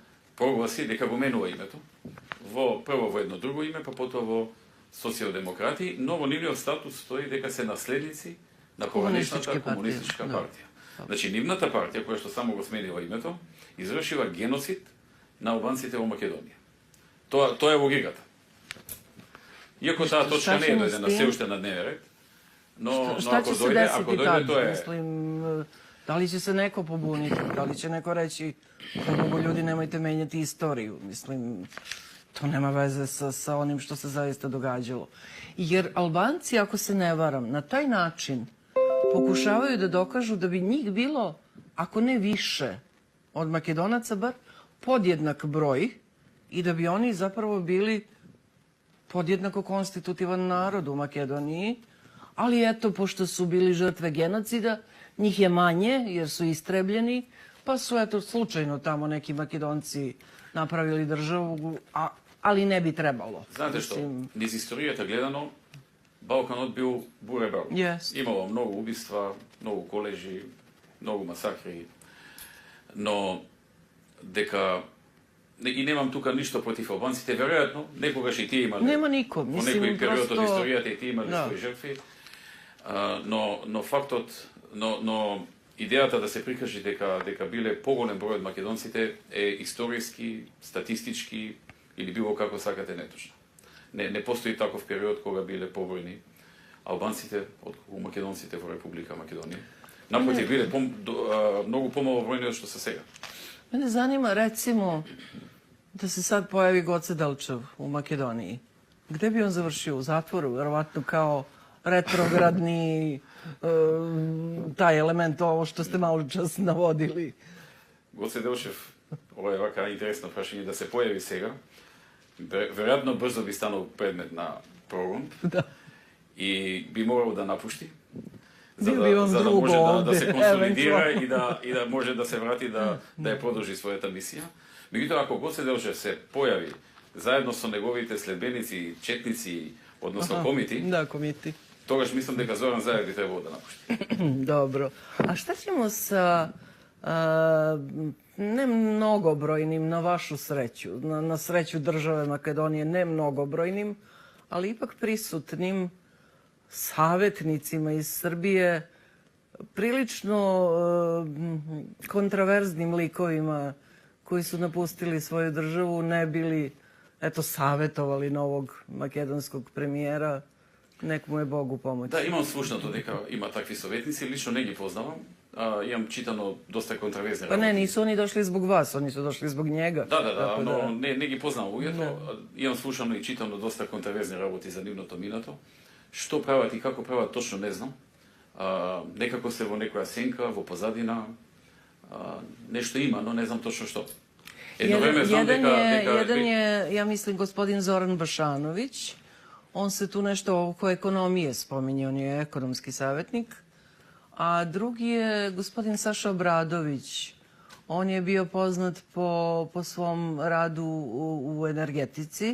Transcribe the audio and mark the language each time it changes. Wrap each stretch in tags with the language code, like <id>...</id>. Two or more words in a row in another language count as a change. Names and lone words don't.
<mk>прогласи дека го менува името прво во едно друго име, па потоа во социјалдемократи, но во нивниот статус стои дека се наследници на поранешната комунистичка партија. Значи, нивната партија, која што само го сменила името, извршила геноцид на албанците во Македонија. Тоа е логиката. Иако таа точка не е дојдена се уште на дневен ред, но ако дојде, тоа е...</mk> <sr>Mislim, da li će se neko pobuniti, da li će neko reći mnogo ljudi nemojte menjati istoriju. Mislim, to nema veze sa onim što se zaista događalo. Jer Albanci, ako se ne varam, na taj način pokušavaju da dokažu da bi njih bilo, ako ne više od Makedonaca, bar podjednak broj i da bi oni zapravo bili podjednako konstitutivan narod u Makedoniji. Ali eto, pošto su bili žrtve genocida, njih je manje jer su istrebljeni, pa su eto slučajno tamo neki Makedonci napravili državu, ali ne bi trebalo.</sr> <mk>Знаете што, низ историјата гледано, Балканот бил буребел. Имало многу убиства, многу колежи, многу масакри, но дека и немам тука ништо против албанците, веројатно, некогаш и тие имале. Нема ником, во некој период од историјата и тие имале своји жртви. Но фактот, но идејата да се прикажи дека биле поголем број од македонците е историски, статистички или било како сакате неточно. Не постои таков период кога биле побројни албанците од македонците во Република Македонија. Напротив, биле многу помало бројни од што се сега.</mk> <sr>Mene zanima, recimo, da se sad pojavi Goce Delčev u Makedoniji. Gde bi on završio? U zatvoru? Verovatno kao retrogradni taj element, ovo što ste malo čas navodili. Goce Delčev,</sr> <mk>ова е вака интересно прашање да се појави сега. Веројатно брзо би станал предмет на прогон. Да. И би морал да напушти. За да може да се консолидира и да може да се врати да ја продолжи својата мисија. Меѓутоа, ако Гоце Делчев се појави заедно со неговите следбеници, четници, односно комити,</mk> <sr>komiti.</sr> <mk>Тогаш мислам дека Зоран Заев би требало да напушти.</mk> <sr>Dobro. A šta ćemo sa ne mnogobrojnim, na vašu sreću, na sreću države Makedonije, ne mnogobrojnim, ali ipak prisutnim savetnicima iz Srbije, prilično kontraverznim likovima koji su napustili svoju državu, ne bili, eto, savetovali novog makedonskog premijera, nek mu je Bog u pomoći.</sr> <mk>Да, имам слушнато дека има такви советници, лично не ги познавам. Имам читано доста контраверзни работи.</mk> <sr>Pa ne, nisu oni došli zbog vas, oni su došli zbog njega.</sr> <mk>Да, но не ги познавам луѓето. Имам слушано и читано доста контраверзни работи за нивното минато. Што прават и како прават, точно не знам. Некако се во некоја сенка, во позадина, нешто има, но не знам точно што. Едно време знам</mk> <sr>Jedan je, ja mislim, gospodin Zoran Bašanović. On se tu nešto oko ekonomije spominje, on je ekonomski savjetnik. A drugi je gospodin Saša Obradović. On je bio poznat po svom radu u energetici.</sr>